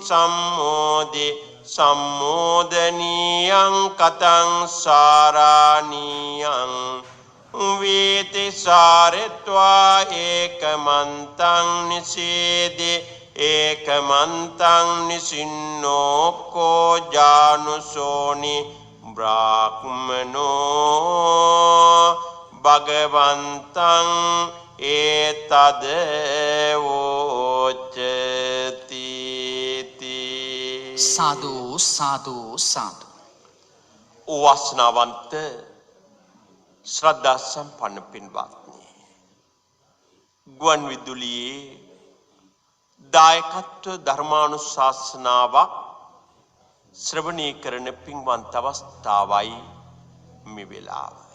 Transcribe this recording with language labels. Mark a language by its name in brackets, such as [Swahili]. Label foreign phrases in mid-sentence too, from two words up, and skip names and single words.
[Pali] සම්මෝදනීයං කතං සාරාණීයං වේති සාරෙත්වා ඒකමන්තං නිසේදේ ඒකමන්තං නිසින්නෝ කෝ ජානුසෝනි බ්‍රාහ්මනෝ භගවන්තං ඒතද වෝචති සාදු සාදු සාදු [Sinhala] වාසනාවන්ත ශ්‍රද්ධා සම්පන්න පින්වත්නි ගුවන් විදුලියේ දායකත්ව ධර්මානුශාසනාවක් ශ්‍රවණය කරන පින්වන්ත අවස්ථාවයි මේ වෙලාව.